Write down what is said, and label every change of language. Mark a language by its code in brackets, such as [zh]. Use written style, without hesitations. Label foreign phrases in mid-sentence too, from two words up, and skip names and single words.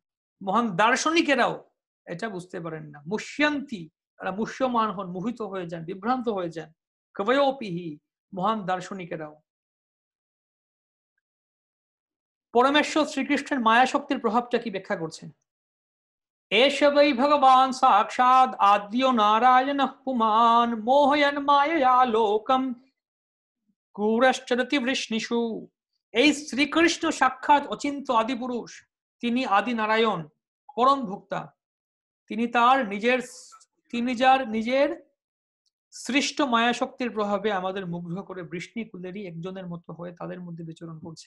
[bn] মহান দার্শনিকেরাও এটা বুঝতে পারেন না। মুষ্যন্তি, তারা মুষ্যমান হন, মোহিত হয়ে যান, বিভ্রান্ত হয়ে যান। কবয়োপিহি, মহান দার্শনিকেরাও। পরমেশ্বর শ্রীকৃষ্ণের মায়া শক্তির প্রভাবটা কি ব্যাখ্যা করছেন? [sa] एष वै भगवान् साक्षात् आद्यो नारायणः पुमान् मोहयन् मायया लोकम् क्रूरश्चरति वृष्णिषु। [bn] এই শ্রীকৃষ্ণ সাক্ষাৎ অচিন্ত আদি পুরুষ, তিনি আদি নারায়ণ, পরম ভোক্তা। তিনি যার নিজের সৃষ্ট মায়া শক্তির প্রভাবে আমাদের মুগ্ধ করে বৃষ্ণি কুলেরই একজনের মতো হয়ে তাদের মধ্যে বিচরণ করছেন।